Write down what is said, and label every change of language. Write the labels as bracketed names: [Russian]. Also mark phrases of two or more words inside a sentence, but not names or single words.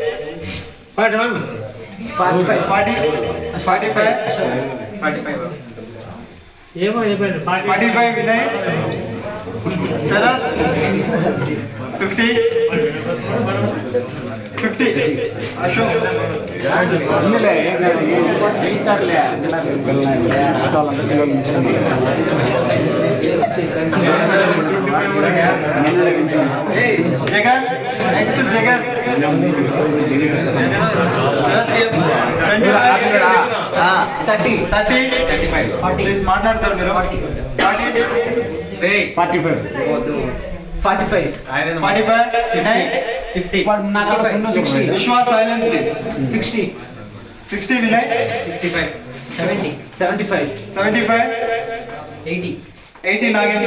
[English] 45 विनय शरद 50 अशोक जगन नेक्स्ट जगन 30 प्लीज [Telugu] మాట్లాడతారు మీరు [English] 45 विनय 50 विश्वास silent please 60 विनय 75 80 नागेंद्र